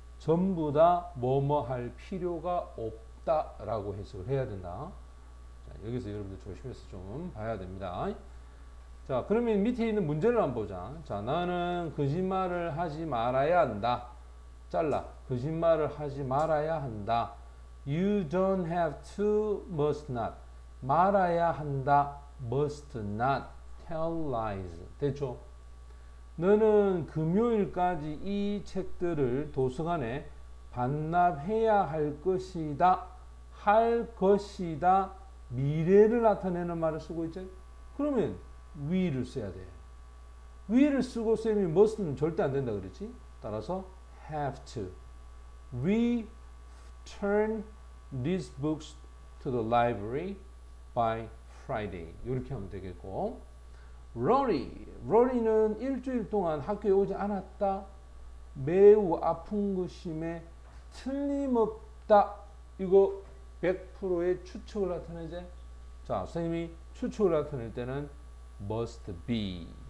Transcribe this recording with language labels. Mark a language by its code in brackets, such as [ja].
[ko] 전부 다 뭐뭐 할 필요가 없다라고 해석을 해야 된다. 자, 여기서 여러분들 조심해서 좀 봐야 됩니다. 자, 그러면 밑에 있는 문제를 한번 보자. 자, 나는 거짓말을 하지 말아야 한다. 잘라. 거짓말을 하지 말아야 한다. [en] You don't have to, must not. [ko] 말아야 한다. [en] must not tell lies. [ko] 됐죠? 너는 금요일까지 이 책들을 도서관에 반납해야 할 것이다. 할 것이다. 미래를 나타내는 말을 쓰고 있지? 그러면 will을 써야 돼. will을 쓰고 쌤이 must는 절대 안 된다 그랬지? 따라서 have to. [en] Return these books to the library by Friday. [ko] 이렇게 하면 되겠고, 로리는 일주일 동안 학교에 오지 않았다. 매우 아픈 것임에 틀림없다. 이거 100%의 추측을 나타내지. 자, 선생님이 추측을 나타낼 때는 must be.